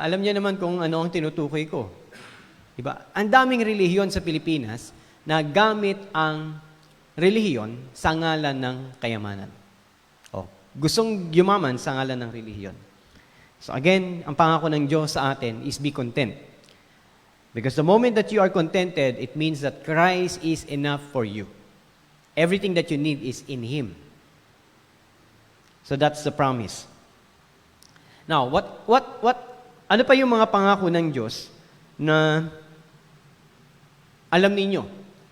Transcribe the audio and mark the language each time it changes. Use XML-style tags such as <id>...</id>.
<tl>Alam niya naman kung ano ang tinutukoy ko. Di ba? Ang daming relihiyon sa Pilipinas na gamit ang relihiyon sa ngalan ng kayamanan. Oh, gustong yumaman sa ngalan ng relihiyon. So again, ang pangako ng Diyos sa atin</tl> <en>is be content. Because the moment that you are contented, it means that Christ is enough for you. Everything that you need is in Him. So that's the promise.</en> <tl>Now, ano pa yung mga pangako ng Diyos na alam ninyo?</tl>